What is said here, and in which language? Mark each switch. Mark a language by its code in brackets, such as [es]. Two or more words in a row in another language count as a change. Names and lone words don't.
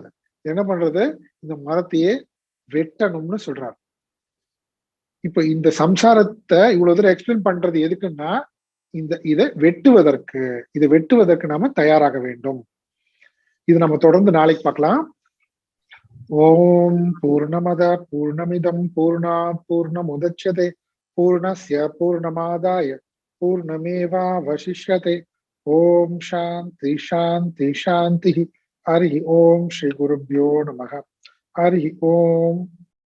[ta] என்ன பண்றது? இந்த மரத்தையே வெட்டணும்னு சொல்றாரு. இப்ப இந்த சம்சாரத்தை இவ்வளவு தூரம் எக்ஸ்பிளைன் பண்றது எதுக்குன்னா, இதை வெட்டுவதற்கு, இதை வெட்டுவதற்கு நாம தயாராக வேண்டும். இது நம்ம தொடர்ந்து நாளைக்கு பார்க்கலாம். [sa] ॐ पूर्णमदः पूर्णमिदं पूर्णात् पूर्णमुदच्यते पूर्णस्य पूर्णमादाय पूर्णमेवावशिष्यते. ॐ शान्ति शान्ति शान्ति. हरि ॐ श्री गुरुभ्यो नमः. हरि ॐ.